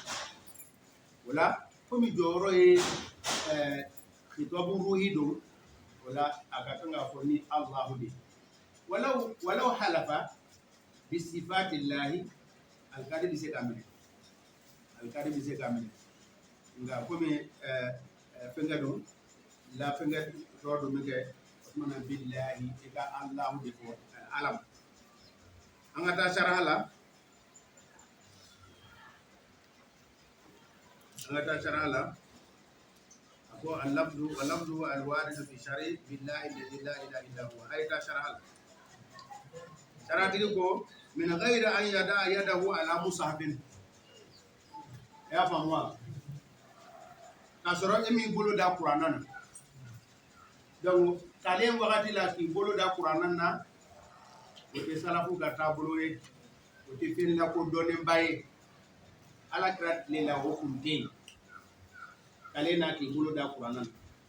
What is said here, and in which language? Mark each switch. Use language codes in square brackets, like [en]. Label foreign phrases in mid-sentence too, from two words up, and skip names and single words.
[bm] o la komi jɔyɔrɔ ye khitabu ruhi don o la a ka kan k'a fɔ ni Allahu de [ar] ولو حلف بصفات الله [bm] alikadi bɛ se ka minɛ alikadi bɛ se ka minɛ nka komi fɛnkɛ don la fɛnkɛ tɔgɔ don min kɛ o tuma na billahi i ka Allahu de fɔ alam an ka taa saraha la a ko [ar] اللفظ الوارد في الشرع بالله الذي لا إله إلا هو [bm] ay ta saraha la saratigi ko [ar] من غير أن يضع يده على مصحف [bm] ya famuwa k'a sɔrɔ e min bolo da kuranna na donc kalen wagati la k'i bolo da kuranna na o tɛ salafu ka taabolo ye o tɛ fɛn lakodɔnnenba ye ala kɛra tile la o kun tɛ yen kalen na k'i bolo da kuranna na